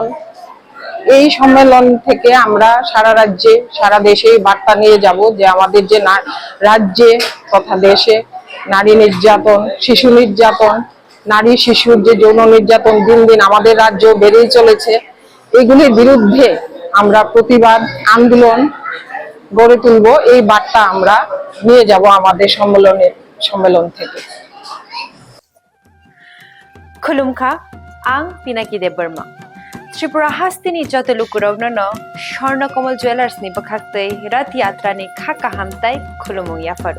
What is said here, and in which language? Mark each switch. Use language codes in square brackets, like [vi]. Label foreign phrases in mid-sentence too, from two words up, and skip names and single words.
[bn] এই সম্মেলন থেকে আমরা সারা রাজ্যে, সারা দেশে বার্তা নিয়ে যাব যে আমাদের যে রাজ্যে তথা দেশে নারী নির্যাতন, শিশু নির্যাতন, নারী শিশুর যে যৌন নির্যাতন দিন দিন আমাদের রাজ্য বেড়েই চলেছে। এগুলির বিরুদ্ধে আমরা প্রতিবাদ আন্দোলন গড়ে তুলব। এই বার্তা আমরা নিয়ে যাব আমাদের সম্মেলন থেকে। [trp] खुलुमखा आं पिनाकि देबबर्मा त्रिपुरा हास्तिनी जतलुकुरावनो स्वर्णकमल ज्वेलर्सनि बखाक्तै रथ यात्रानि खाका हामताय खुलुमुं याफारु